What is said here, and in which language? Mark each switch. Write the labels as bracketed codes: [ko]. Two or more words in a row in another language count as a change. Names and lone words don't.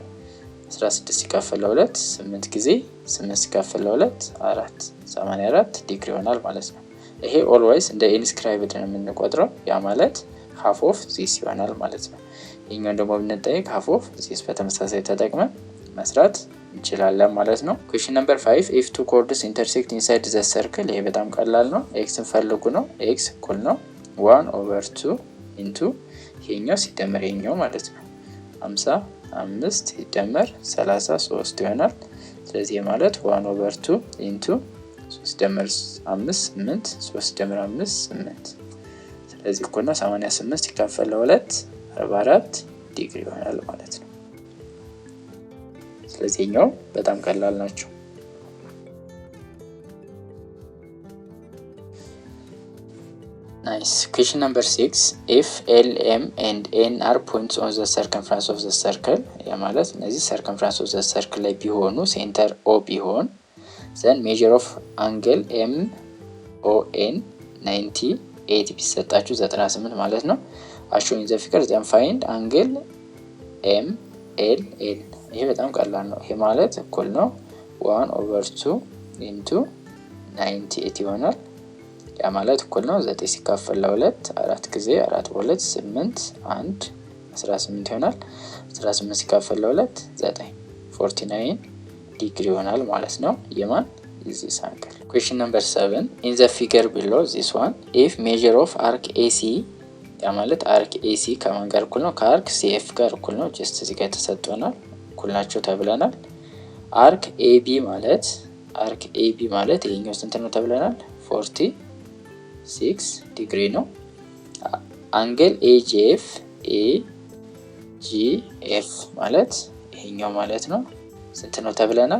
[am] 16 ሲካፈል ለ2 8 ጊዜ 8 ሲካፈል ለ2 4 84 ዲግሪ ይሆናል ማለት ነው። ይሄ ኦልዌይስ እንደ ኢንስክራይብድ ነው የምንቆጥረው። ያ ማለት ሃፍ [en] of this [am] ይሆናል ማለት ነው። ይሄኛው ደግሞ ብንጠይቅ [en] half of this [am] በተመሳሳይ ተጠቅመን መስራት እንችላለን ማለት ነው። [en] question number [am] 5 [en] if two chords intersect inside the circle [am] ይሄ በጣም ቀላል ነው። ኤክስን ፈልጉ ነው። ኤክስ እኩል ነው 1/2 ኢንቱ ይሄኛው ሲደመር ይሄኛው ማለት ነው 55 ሲደመር 33 ይሆናል። ስለዚህ ማለት 1/2 ኢንቱ 3 ሲደመር 5 8 3 ሲደመር 5 8 ስለዚህ እኩል ነው 88 ሲካፈል ለ2 44 ዲግሪ ይሆናል ማለት ነው። ስለዚህ ኛው በጣም ቀላል ናቸው። [en] nice question number [am] 6 [en] if L M and N are points on the circumference of the circle [am] ያ ማለት እነዚህ [en] circumference of the circle [am] ላይ ቢሆኑ ሴንተር O ቢሆን [en] then measure of angle M O [am] N 98 ቢሰጣችሁ 98 ማለት ነው። [en] as shown the figure then find angle M L N [am] ይሄ በጣም ቀላል ነው። ይሄ ማለት እኩል ነው 1/2 ኢንቱ 98 ይሆናል። ያ ማለት እኩል ነው 9 ሲካፈል ለ2 4 ጊዜ 4 በ2 8 1 18 ይሆናል። 18 ሲካፈል ለ2 9 49 ዲግሪ ይሆናል ማለት ነው። የማን [en] this angle. Question number 7 in the figure below this one if measure of arc AC [am] ያ ማለት አርክ AC ከማን ጋር እኩል ነው? ከአርክ CF ጋር እኩል ነው። ጀስት እዚህ ጋር ተሰጥቶናል እኩል ናቸው ተብለናል። አርክ AB ማለት ይሄኛው ስንት ነው ተብለናል? 46 ዲግሪ ነው። አንግል AGF ማለት ይሄኛው ማለት ነው ስንት ነው ተብለናል?